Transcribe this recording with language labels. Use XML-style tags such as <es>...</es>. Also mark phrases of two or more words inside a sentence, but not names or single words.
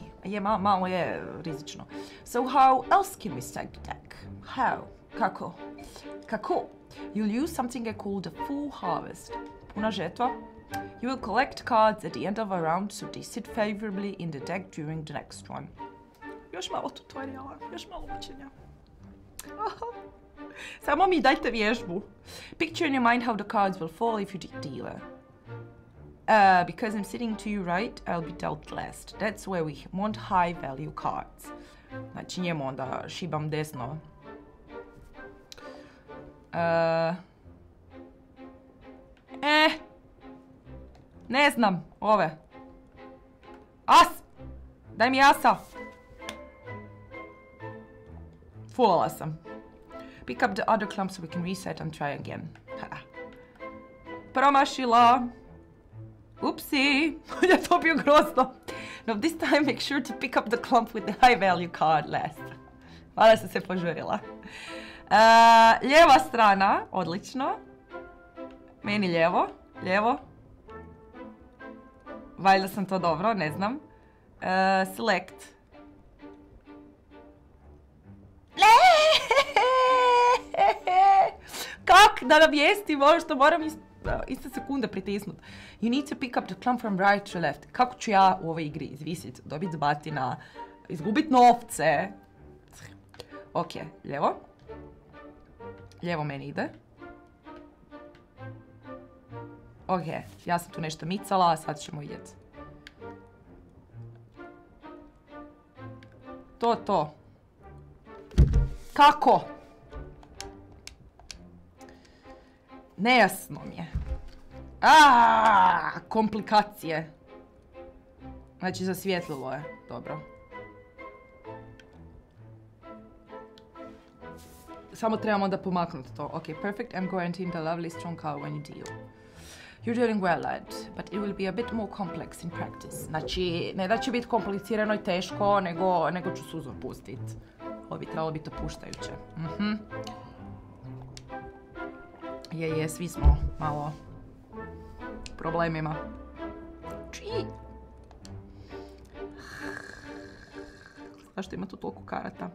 <hr>Malo je rizično.</hr> <en>So how else can we stack the deck? How?</en> <hr>Kako? Kako?</hr> <en>You'll use something called a full harvest.</en> <hr>Puna žetva.</hr> <en>You will collect cards at the end of a round so they sit favorably in the deck during the next one.</en> <hr>Još malo tutoriala, još malo učenja. Samo mi dajte vježbu.</hr> <en>Picture in your mind how the cards will fall if you dealer. Because I'm sitting to your right, I'll be dealt last. That's where we want high value cards.</en> <hr>Znači njemu onda šibam desno. Ne znam, ove. As! Daj mi asa! Fulala sam.</hr> <en>Pick up the other clump so we can reset and try again.</en> <hr>Promašila! Upsi! Ja to bio grozno.</hr> <en>No, this time make sure to pick up the clump with the high value card last.</en> <hr>Hvala sam se požurila. Lijeva strana, odlično. Meni lijevo, lijevo. Valjda sam to dobro, ne znam.</hr> <en>Select.</en> <hr>Kak da navijestim ono što moram iste sekunde pritisnuti.</hr> <en>You need to pick up the clump from right to left.</en> <hr>Kako ću ja u ovoj igri izvisit, dobiti batina, izgubit novce? Ok, lijevo. Lijevo meni ide. Ok, ja sam tu nešto micala, sad ćemo vidjeti. To. Kako? Nejasno mi je. Komplikacije. Znači zasvijetlilo je, dobro. Samo trebamo da pomaknuti to.</hr> <en>Ok, perfect. I'm guaranteeing the lovely strong card when you deal. You're doing well, lad, but it will be a bit more complex in practice.</en> <hr>Znači, ne da će biti komplicirano i teško, nego ću suzor pustit. Ovo bi trebalo biti opuštajuće. Je, svi smo malo u problemima. Zašto ima tu toliko karata?</hr>